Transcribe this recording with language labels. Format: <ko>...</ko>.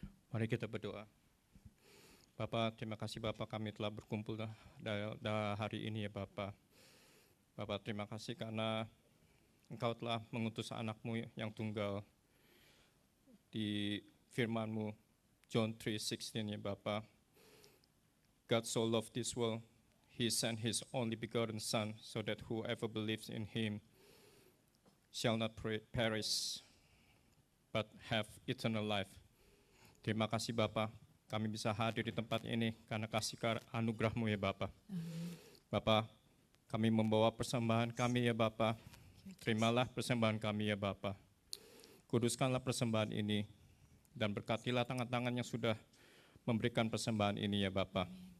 <id>Mari kita berdoa. Bapak, terima kasih Bapak kami telah berkumpul hari ini ya Bapak. Bapak, terima kasih karena Engkau telah mengutus anak-Mu yang tunggal di firman-Mu John 3:16 ya Bapak.</id> <en>God so loved this world, He sent His only begotten Son, so that whoever believes in Him shall not perish, but have eternal life.</en> <id>Terima kasih Bapak, kami bisa hadir di tempat ini karena kasih anugerah-Mu ya Bapak. Bapak, kami membawa persembahan kami ya Bapak. Terimalah persembahan kami ya Bapak. Kuduskanlah persembahan ini dan berkatilah tangan-tangan yang sudah memberikan persembahan ini ya Bapak.</id>